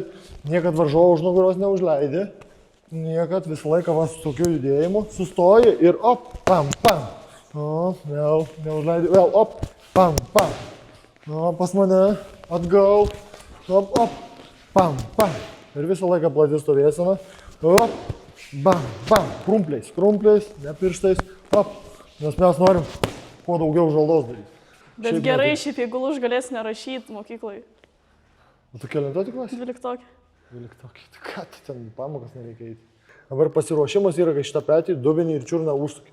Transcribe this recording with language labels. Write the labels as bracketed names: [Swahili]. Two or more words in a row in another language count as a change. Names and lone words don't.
[Lithuanian] Niekad varžovo už nugaros neužleidi. Niekad visą laiką va su tokiu judėjimu. Sustoji ir op. Pam, pam. O, vėl, neužleidai, vėl, op, pam, pam. O, pas mane, atgal, op, pam, pam. Ir visą laiką plati stovėsena. Op, bam, bam. Krumpliais, ne pirštais, op. Nes mes norim kuo daugiau žalos daryti. Bet gerai, šiaip jeigu už galės nerašyti mokyklai. O tu kelintokį klasį? 12. 12. Tai ką, tai ten pamokas nereikia eiti. Dabar pasiruošimas yra, kai šitą petį, dubenį ir čiurną užsukį.